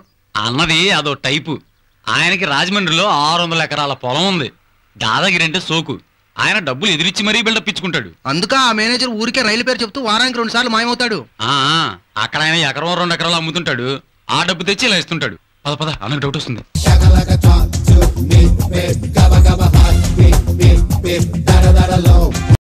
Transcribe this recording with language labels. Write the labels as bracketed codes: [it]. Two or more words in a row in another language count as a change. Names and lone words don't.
[te] అన్నది అదో టైపు. ఆయనకి రాజమండ్రిలో 600 ఎకరాల పొలం ఉంది. దాదాగిరి అంటే సోకు. ఆయన డబ్బులు ఎదిరిచ్చి మరీ బిల్డప్ ఇచ్చుకుంటాడు. అందుక ఆ మేనేజర్ ఊరికే రైలు పేరు చెప్తూ వారానికి 2 సార్లు మాయమవుతాడు. అక్కడ ఆయన ఎకరం 2 ఎకరాలు అమ్ముతుంటాడు. ఆ డబ్బు తెచ్చి ఇలా ఇస్తుంటాడు. పద పద అన్నకు డౌట్ వస్తుంది. [en] Gabba gabba hot, beep beep, gabba gabba hot, beep beep beep, da da da da low.